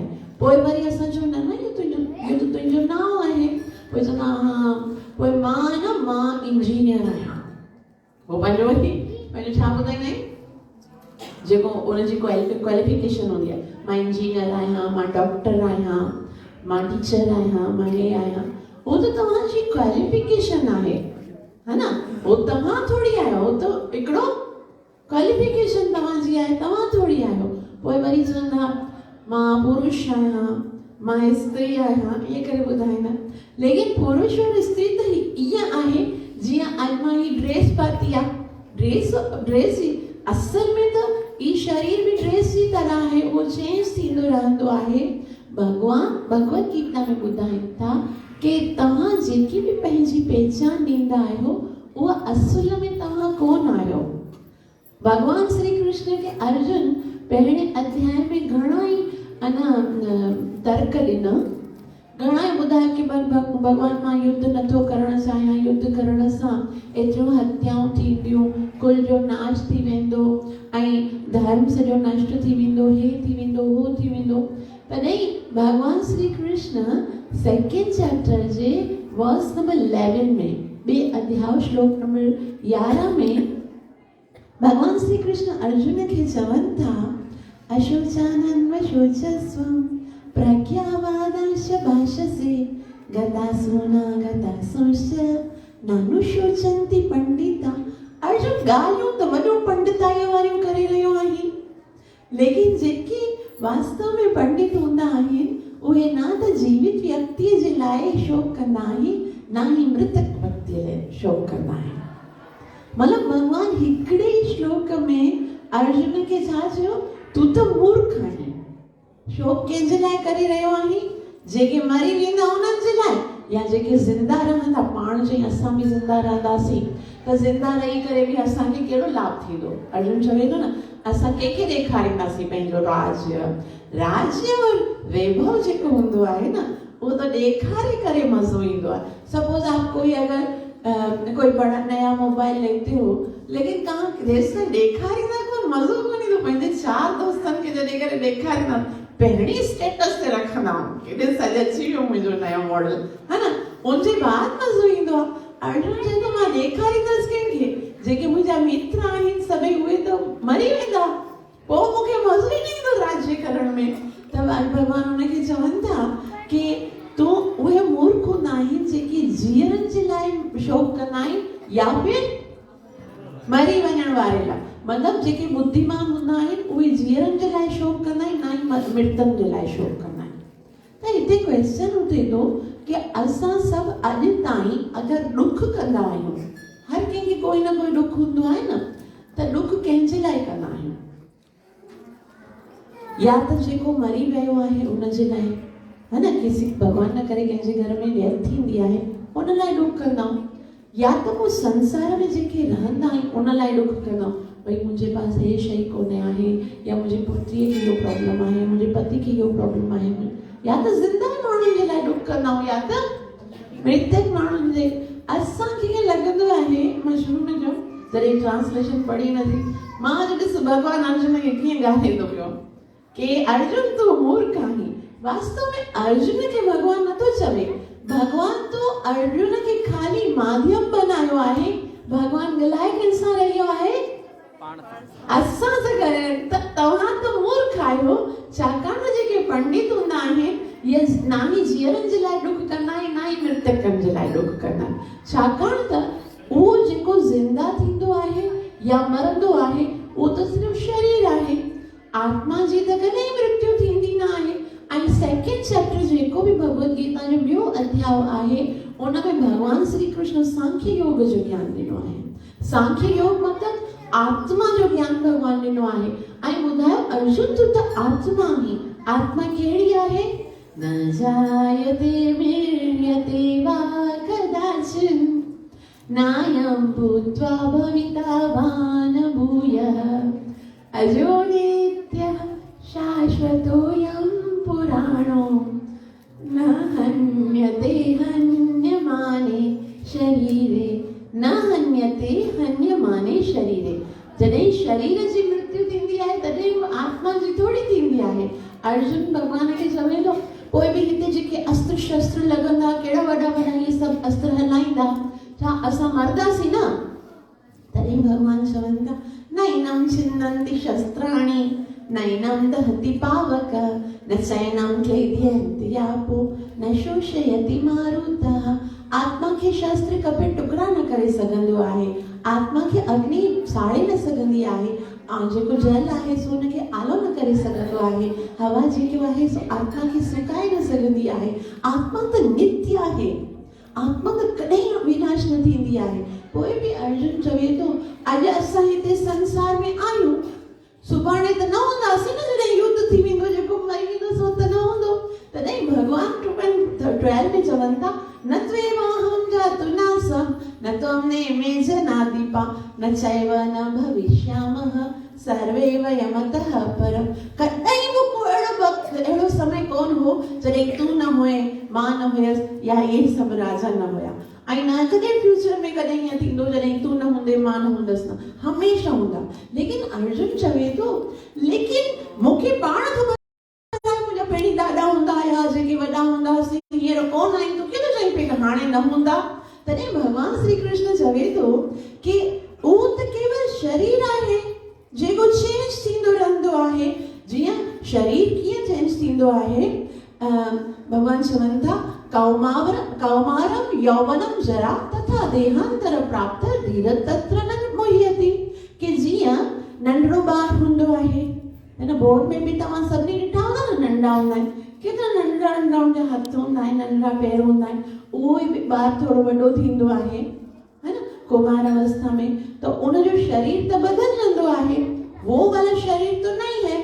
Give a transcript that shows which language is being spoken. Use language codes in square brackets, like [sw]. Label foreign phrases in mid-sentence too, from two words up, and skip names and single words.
[sd] पोइ वरी असां चऊं न न इहो त तुंहिंजो नाम आहे, पोइ चवंदा हा, पोइ मां इंजीनियर आहियां, उहो पंहिंजो छा ॿुधाईंदा आहिनि जेको उनजी क्वालिफिकेशन हूंदी आहे, मां इंजीनियर आहियां, मां डॉक्टर आहियां, मां टीचर आहियां, मां हे आहियां। [hi] वो तो [sd] तव्हांजी क्वालिफिकेशन आहे, है ना, वो तव्हां थोड़ी आहियो, [hi] वो तो [sd] हिकिड़ो क्वालिफिकेशन तव्हांजी आहे, तव्हां थोड़ी आहियो। पोइ वरी चवंदा मां पुरुष आहियां, मां स्त्री आहियां, ईअं करे ॿुधाईंदा। लेकिन पुरुष और स्त्री त ईअं आहे जीअं अॼु मां ही ड्रेस पाती आहे, ड्रेस असल में त ई शरीर भी ड्रेस जी तरह आहे, वो चेंज थींदो रहंदो आहे। भगवान भगवत गीता में ॿुधाइनि था कि तव्हां जेकी भी पंहिंजी पहचान ॾींदा आहियो उहा असुल में तव्हां कोन आहियो। भगवान श्री कृष्ण के अर्जुन पहिरें अध्याय में घणा ई तर्क ॾिना, घणा ई ॿुधायो कि भगवान मां युद्ध नथो करणु चाहियां, युद्ध करण सां एतिरो हत्याऊं थींदियूं, कुल जो नाश थी वेंदो ऐं धर्म सॼो नष्ट थी वेंदो, हे थी वेंदो, हो थी वेंदो। तॾहिं भगवान श्री कृष्ण [en] second chapter [sd] जे वर्स नंबर 11 में, ॿिए अध्याय श्लोक नंबर 11 में भगवान श्री कृष्ण अर्जुन खे चवनि था [sa] अशोचानन्वशोचस्वं प्रज्ञावादांश भाषसे गतासूना गतासूंश्च नानुशोचन्ति पंडिता। [sd] अर्जुन ॻाल्हियूं त वॾो पंडिताईअ वारियूं करे रहियो आहिनि, लेकिन जेके वास्तव में पंडित हूंदा आहिनि उहे ना त जीवित व्यक्तिअ जे लाइ शोक कंदा आहिनि, ना ही मृतक व्यक्तिअ लाइ शोक कंदा आहिनि। मतलब भगवान हिकिड़े ई श्लोक में अर्जुन खे छा चयो, तू त मूर्ख आहीं, शोक कंहिंजे लाइ करे रहियो आहीं, जेके मरी वेंदा उन्हनि जे लाइ या जेके ज़िंदा रहंदा। पाण चई असां बि ज़िंदा रहंदासीं त ज़िंदा रही करे बि असांखे कहिड़ो लाभ थींदो। अर्जुन चवे थो न असां कंहिंखे ॾेखारींदासीं पंहिंजो राज्य और वैभव जेको हूंदो आहे न उहो त ॾेखारे करे मज़ो ईंदो आहे। [hi] सपोज आप कोई अगर कोई बड़ा नया मोबाइल लेते हो, लेकिन कहाँ देश में [sd] ॾेखारींदा कोन, मज़ो कोन ईंदो। पंहिंजे 4 दोस्तनि खे जॾहिं करे ॾेखारींदा पहिरीं स्टेटस ते रखंदा कि ॾिस अॼु अची वियो मुंहिंजो नयो मॉडल, है न, उनजे बाद मज़ो ईंदो आहे। अर्जुन चए थो मां ॾेखारींदसि कंहिंखे, जेके मुंहिंजा मित्र आहिनि सभई उहे त मरी वेंदा, पोइ मूंखे मज़ो ई न ईंदो राज्य करण में। त भगवान हुनखे चवनि था कि तूं उहे मूर्ख हूंदा आहिनि जेके जीअण जे लाइ शोक कंदा आहिनि या फिर मरी वञण वारे लाइ। मतलब जेके बुद्धिमान हूंदा आहिनि उहे जीअण जे लाइ शोक कंदा आहिनि, ना ही मृतन जे लाइ शोक कंदा आहिनि। त हिते क्वेश्चन उथे थो कि असां सभु अॼु ताईं अगरि ॾुख कंदा आहियूं, हर कंहिंखे कोई न कोई ॾुख हूंदो आहे न, त ॾुख कंहिंजे लाइ कंदा आहियूं, या त जेको मरी वियो आहे उन जे लाइ, है न, किसी भगवान न करे कंहिंजे घर में डेथ थींदी आहे उन लाइ ॾुख कंदा आहियूं, या त पोइ संसार में जेके रहंदा आहिनि उन लाइ ॾुख कंदा आहियूं। भई मुंहिंजे पास हे शइ कोन्हे आहे, या मुंहिंजे पुत्रीअ खे इहो प्रॉब्लम आहे, मुंहिंजे पति खे इहो प्रॉब्लम आहे, या त ज़िंदा माण्हुनि जे लाइ ॾुख कंदा आहियूं या त मृतक माण्हुनि जे। असांखे ईअं लॻंदो आहे, मां शुरू में चयो जॾहिं ट्रांसलेशन पढ़ी नथी, मां ॾिस भॻवानु अर्जुन खे कीअं ॻाल्हाईंदो पियो कि अर्जुन तूं मूर्ख आहीं, वास्तव में अर्जुन के भगवान न तो चवे, भगवान तो अर्जुन के खाली माध्यम बनायो आहे, भगवान गलायक इंसान रहियो आहे असां सां करे। तव्हां त मूर्ख आहियो, छाकाणि जेके पंडित हूंदा आहिनि ये ना ही जीअरनि जे लाइ ॾुख कंदा आहिनि ना ही मृतकनि जे लाइ ॾुख कंदा आहिनि, छाकाणि त उहो जेको ज़िंदा थींदो आहे या मरंदो आहे उहो त सिर्फ़ शरीर आहे, आत्मा जी त कॾहिं मृत्यु थींदी न आहे। ऐं [en] second chapter [sd] जेको भी भगवद गीता जो ॿियो अध्याय आहे उन में भगवान श्री कृष्ण सांख्य योग जो ज्ञान ॾिनो आहे। सांख्य योग मतलब आत्मा जो ज्ञान भगवान ॾिनो आहे। ऐं ॿुधायो अर्जुन तू त आत्मा ही, आत्मा कहिड़ी आहे? [sa] न जायते म्रियते वा कदाचिन नायं भूत्वा भविता वा न भूयः अजो नित्यः शाश्वतोऽयं पुराणो न हन्यते हन्यमाने शरीरे, न हन्यते हन्यमाने शरीरे। [sd] जॾहिं शरीर जी मृत्यु थींदी आहे तॾहिं आत्मा जी थोड़ी थींदी आहे। अर्जुन भगवान खे चवे थो कोई बि हिते जेके अस्त्र शस्त्र लॻंदा, कहिड़ा वॾा वॾा इहे सभु अस्त्र हलाईंदा, छा असां मरदासीं न? तॾहिं भगवान चवनि था [sa] नैनं छिन्दन्ति शस्त्राणि नैनं दहति पावक न चैनं क्लेदयन्ति यापो न शोषयति मारुतः। [sd] आत्मा खे शस्त्र कपे टुकड़ा न करे सघंदो आहे, आत्मा खे अग्नि साड़े न सघंदी आहे, जेको जल आहे सो हुनखे आलो न करे सघंदो आहे, हवा जेको आहे सो आत्मा खे सुकाए न सघंदी आहे। आत्मा त नित्य आहे, आत्मा त कॾहिं विनाश न थींदी आहे। पोइ बि अर्जुन चवे थो अॼु असां हिते संसार में आहियूं, सुभाणे त न हूंदासीं न, जॾहिं युद्ध थी वेंदो जेको मरी वेंदो सो त न हूंदो। तॾहिं भगवान 12 में चवनि था [sa] न त्वेवाहं जातु नासं न त्वं नेमे जनाधिपा न चैव न भविष्यामः सर्वे वयमतः परम्। [sd] कॾहिं बि को अहिड़ो वक़्तु अहिड़ो समय कोन हो जॾहिं तूं न हुए, मां न हुयसि या इहे सभु राजा न हुया, ऐं न कॾहिं फ्यूचर में कॾहिं ईअं थींदो जॾहिं तूं न हूंदे मां न हूंदसि न, हमेशह हूंदा। लेकिन अर्जुन चवे थो लेकिन मूंखे पाण ख़बर आहे मुंहिंजा पहिरीं ॾाॾा हूंदा हुया जेके वॾा हूंदा हुआसीं, हींअर कोन आहिनि, तूं कीअं चईं पई त हाणे न हूंदा? तॾहिं भगवान श्री कृष्ण चवे थो कि उहो त केवल शरीर आहे जेको चेंज थींदो रहंदो आहे। जीअं शरीर कीअं चेंज थींदो आहे, भगवान चवनि था [sa] कौमारम यौवनम जरा तथा देहांतर प्राप्त धीर तत्र न मुह्यति। [sd] कि जीअं नंढड़ो ॿार हूंदो आहे, हिन बोर्ड में बि तव्हां सभिनी ॾिठा हूंदा न, नंढा हूंदा आहिनि, केतिरा नंढड़ा नंढड़ा उनजा हथ हूंदा आहिनि, नंढड़ा पैर हूंदा आहिनि, उहो ई बि ॿार थोरो वॾो थींदो आहे, है न, कुमार अवस्था में, तो उनजो शरीर त बदलजंदो आहे, [hi] वो वाला शरीर तो नहीं है।